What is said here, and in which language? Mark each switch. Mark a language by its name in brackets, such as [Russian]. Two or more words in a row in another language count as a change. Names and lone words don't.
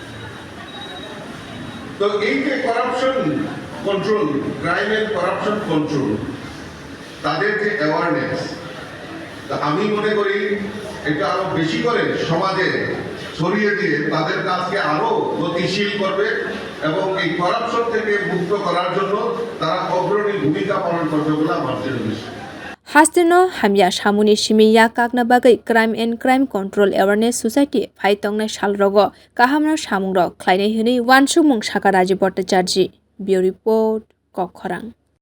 [Bangla] তো এই যে [English] corruption control crime and corruption control [Bangla] তাদের যে অ্যাওয়ারনেস আমি মনে করি এটা আরো বেশি করে সমাজে ছড়িয়ে দিয়ে তাদের কাজকে আরো গতিশীল করবে এবং এই করাপশন থেকে মুক্ত করার জন্য তারা অগ্রণী ভূমিকা পালন করবে বলে আমার বিশ্বাস [Kok Borok] Hastino hamya samuni simiya kakna bagai crime and crime control awareness society phai tongnai salrogo kahamno samungrok khlainai hini wansukmung saka Rajib bhattacharjee. [English] Bureau report Kokkhorang.